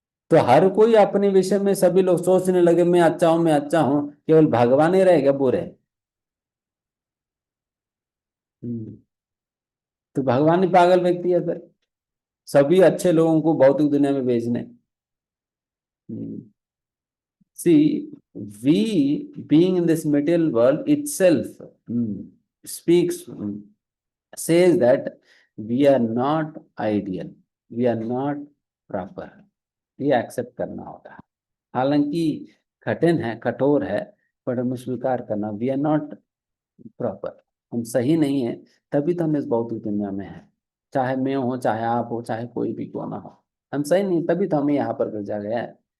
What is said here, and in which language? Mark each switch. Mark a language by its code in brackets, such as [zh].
[hi] तो हर कोई अपने विषय में सभी लोग सोचने लगे मैं अच्छा हूं, मैं अच्छा हूं, केवल भगवान ही रहेगा बुरे। तो भगवान ही पागल व्यक्ति है फिर। सभी अच्छे लोगों को भौतिक दुनिया में भेजने। [en] See, we being in this material world itself speaks, says that we are not ideal, we are not proper. [hi] ये एक्सेप्ट करना होगा, हालांकि कठिन है, कठोर है, पर हमें स्वीकार करना, [en] we are not proper, [hi] हम सही नहीं है, तभी तो हम इस भौतिक दुनिया में हैं। चाहे मैं हो, चाहे आप हो, चाहे कोई भी क्यों ना हो, हम सही नहीं, तभी तो हमें यहाँ पर भेजा गया है।